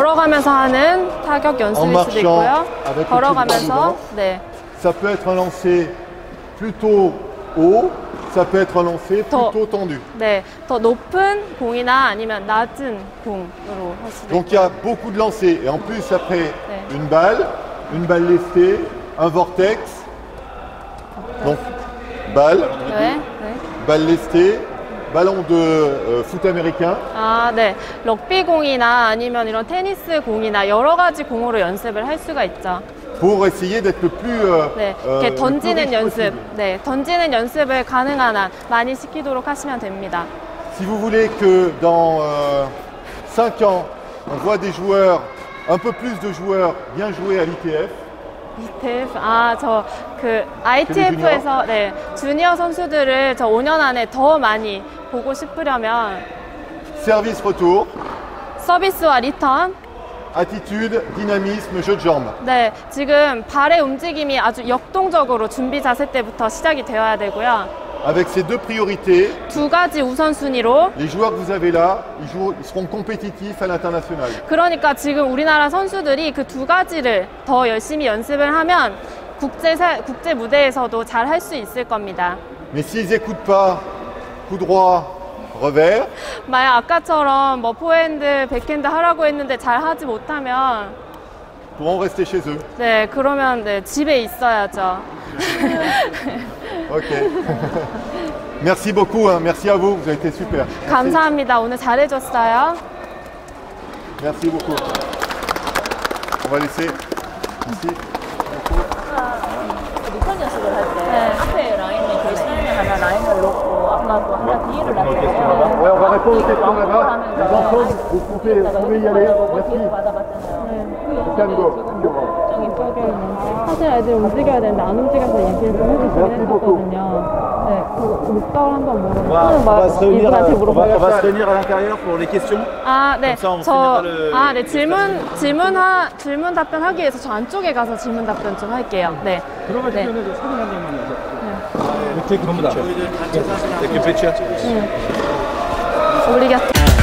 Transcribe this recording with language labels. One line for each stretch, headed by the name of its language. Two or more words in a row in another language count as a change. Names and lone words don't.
Korean: 걸어가면서 하는 타격 연습일 수도 있고요.
French: avec le
Korean: 걸어가면서
French: pied
Korean: 네.
French: Ça peut être un lancer plutôt haut. Ça peut être un lancer plutôt tendu.
Korean: 네, 더 높은 공이나 아니면 낮은 공으로 할 수도
French: Donc il y a beaucoup de lancers. Et en plus, après,
Korean: 네.
French: une balle lestée, un vortex. Donc, balle,
Korean: 네, 네.
French: balle lestée, ballon de foot américain.
Korean: 아, 네. 럭비 공이나 아니면 이런 테니스 공이나 여러 가지 공으로 연습을 할 수가 있죠.
French: Pour essayer d'être le plus,
Korean: 네,
French: le
Korean: 이렇게
French: plus
Korean: 던지는
French: riche
Korean: 연습,
French: possible.
Korean: 네, 던지는 연습을 가능한 한 많이 시키도록 하시면 됩니다.
French: Si vous voulez que dans 5 ans, on voit des joueurs, un peu plus de joueurs bien joués à l'ITF,
Korean: ITF, 저 그 ITF에서 네, 주니어 선수들을 저 5년 안에 더 많이 보고 싶으려면
French: service retour,
Korean: 서비스와 리턴,
French: attitude, dynamisme, jeu de jambes.
Korean: 네, 지금 발의 움직임이 아주 역동적으로 준비 자세 때부터 시작이 되어야 되고요.
French: Avec ces deux priorités,
Korean: 두 가지 우선순위로.
French: les joueurs que vous avez là, ils seront compétitifs à l'international.
Korean: 그러니까 지금 우리나라 선수들이 그 두 가지를 더 열심히 연습을 하면 국제 무대에서도 잘 할 수 있을 겁니다.
French: Mais s'ils n'écoutent pas, coup droit, revers,
Korean: 만약 아까처럼 뭐 포핸드, 백핸드 하라고 했는데 잘 하지 못하면
French: pourront rester chez eux.
Korean: 네, 그러면 네, 집에 있어야죠.
French: Ok. Merci beaucoup, hein. Merci à vous, vous avez été super.
Korean: 감사합니다. 오늘 잘해줬어요.
French: Merci beaucoup. On va laisser ici.
Korean: 리턴 연습을 할 때 앞에 라인에 결승을 하나 라인을 놓고 앞나고 하나 뒤를 놨어요.
French: Ouais, on va répondre aux questions là-bas. Les enfants, vous pouvez y aller. Merci.
Korean: 사실 애들 움직여야 되는데 안 움직여서 얘기를 좀 해주시긴 했었거든요. 네, 그 목적을 한번 물어보고 이분한테 물어봐요.
French: On va se réunir à l'intérieur pour les questions.
Korean: 아, 네.
French: Comme ça, on finira
Korean: 네, 질문 답변하기 위해서 저 안쪽에 가서 질문 답변 좀 할게요. 네. 들어갈 네. 때는 사진 한 장만 이렇게 전부 다.
French: Avec une picture.
Korean: 우리 곁에